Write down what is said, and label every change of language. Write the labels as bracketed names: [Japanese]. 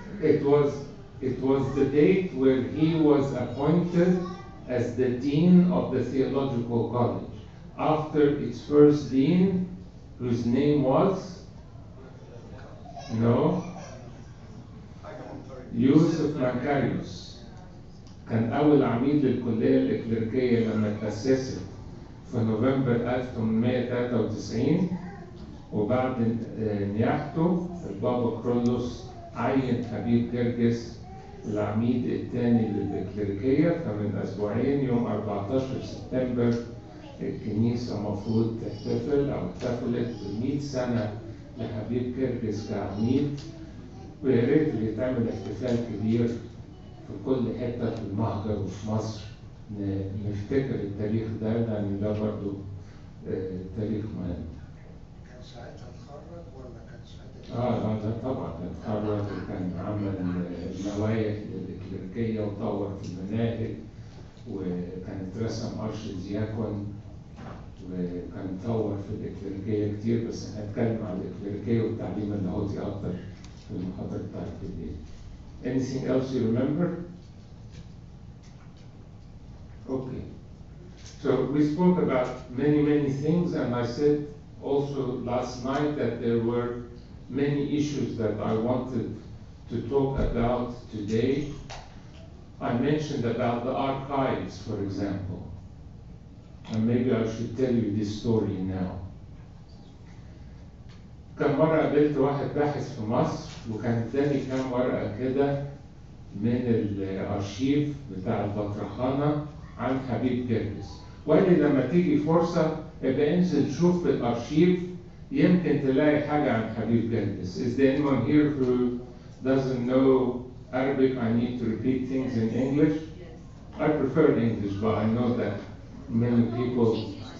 [English] It was the date where he was appointed as the dean of the theological college. After its first dean, whose name was يوسف مانكاريوس. [Arabic] كان أول عميد للكلية الإكليريكية لما تأسست في نوفمبر 1893 وبعد نياحته البابا كرولوس عين حبيب جرجس العميد الثاني للإكليريكية. فمن أسبوعين يوم 14 سبتمبر الكنيسة مفروض تحتفل أو احتفلت ب100 سنة لحبيب جرجس كعميد، ويا ريت يتعمل احتفال كبير في كل حتة في المهجر وفي مصر نفتكر التاريخ ده لأن ده برضه تاريخ مهم. كان ساعتها اتخرج ولا كان ساعتها؟ ده طبعا كان اتخرج وكان عمل نوايا للإكليريكية وطور في المناهج وكان اترسم أرش دياكون وكان طور في الإكليريكية كتير، بس هنتكلم عن الإكليريكية والتعليم اللاهوتي أكتر في المحاضرة بتاعت بالليل. [English] Anything else you remember? Okay. So we spoke about many things, and I said also last night that there were many issues that I wanted to talk about today. I mentioned about the archives, for example, and maybe I should tell you this story now. [Arabic] كم مرة قابلت واحد باحث في مصر وكان اداني كام ورقة كده من الأرشيف بتاع البطرخانة عن حبيب جرجس، وقال لي لما تيجي فرصة ابقى انزل شوف في الأرشيف يمكن تلاقي حاجة عن حبيب جرجس. [English] Is there anyone here who doesn't know Arabic? I need to repeat things in English. I prefer English, but I know that many people.